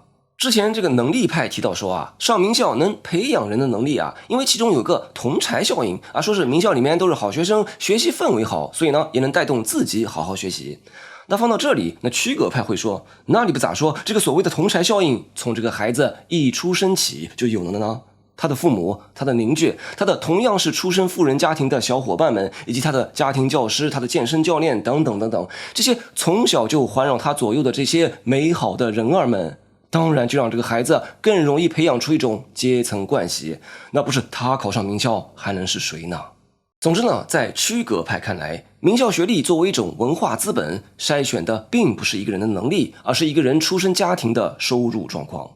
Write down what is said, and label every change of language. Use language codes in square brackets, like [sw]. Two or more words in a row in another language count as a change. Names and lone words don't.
[zh] 之前這個能力派提到說上名校能培養人的能力因為其中有個同儕效應說是名校裡面都是好學生，學習氛圍好，所以呢也能帶動自己好好學習。那放到這裡，那區隔派會說，那你不咋說，這個所謂的同儕效應從這個孩子一出生起就有了呢？他的父母、他的鄰居、他的同樣是出身富人家庭的小夥伴們，以及他的家庭教師、他的健身教練等等等等，這些從小就環繞他左右的這些美好的人兒們，當然就讓這個孩子更容易培養出一種階層關係。那不是他考上名校，還能是誰呢？總之呢，在區隔派看來，名校學歷作為一種文化資本，篩選的並不是一個人的能力，而是一個人出身家庭的收入狀況。